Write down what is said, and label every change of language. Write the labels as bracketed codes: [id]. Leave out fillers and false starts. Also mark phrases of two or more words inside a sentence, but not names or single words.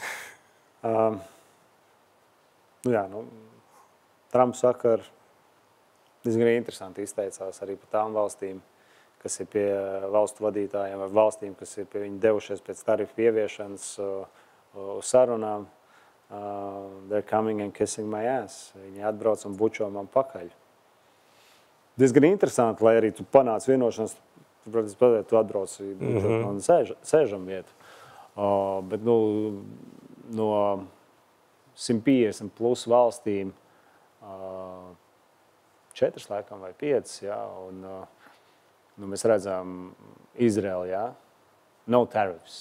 [lv] Trumps saka, diezgan interesanti izteicās arī par tām valstīm, kas ir pie valstu vadītājiem, vai valstīm, kas ir pie viņi devušies pēc tarifu ieviešanas uz sarunām. [en] They're coming and kissing my ass. [lv] Viņi atbrauc un bučo man pakaļ. Diezgan interesanti, lai arī tu panāc vienošanas, tu atbrauc un sēžam vietu. Bet no 150 plus valstīm 4 laikam vai 5, jā, un mēs redzam Izraelu, jā, [en] no tariffs.